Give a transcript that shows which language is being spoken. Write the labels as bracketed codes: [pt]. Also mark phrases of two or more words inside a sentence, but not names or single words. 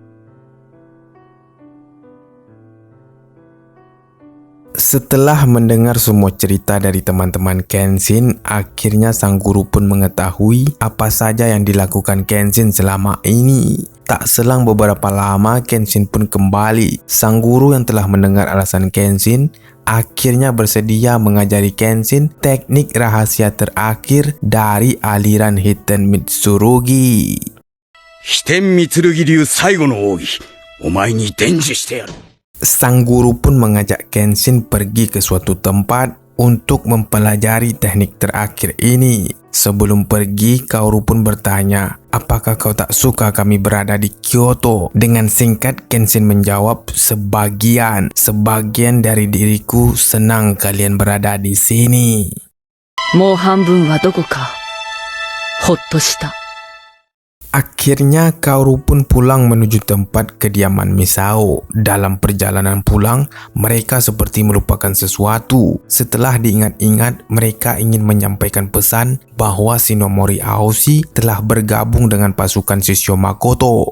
[id] Setelah mendengar semua cerita dari teman-teman Kenshin, akhirnya sang guru pun mengetahui apa saja yang dilakukan Kenshin selama ini. Tak selang beberapa lama, Kenshin pun kembali. Sang guru yang telah mendengar alasan Kenshin akhirnya bersedia mengajari Kenshin teknik rahasia terakhir dari aliran Hiten Mitsurugi. [ja] Hiten Mitsurugi Ryu Saigo no Ougi, omae ni denju shite yaru. [id] Sang guru pun mengajak Kenshin pergi ke suatu tempat untuk mempelajari teknik terakhir ini. Sebelum pergi, Kaoru pun bertanya, apakah kau tak suka kami berada di Kyoto? Dengan singkat, Kenshin menjawab, sebagian dari diriku senang kalian berada di sini. [ja] Mou hanbun wa doko ka hotto shita. [id] Akhirnya Kaoru pun pulang menuju tempat kediaman Misao. Dalam perjalanan pulang, mereka seperti melupakan sesuatu. Setelah diingat-ingat, mereka ingin menyampaikan pesan bahwa Shinomori Aoshi telah bergabung dengan pasukan Shishio Makoto.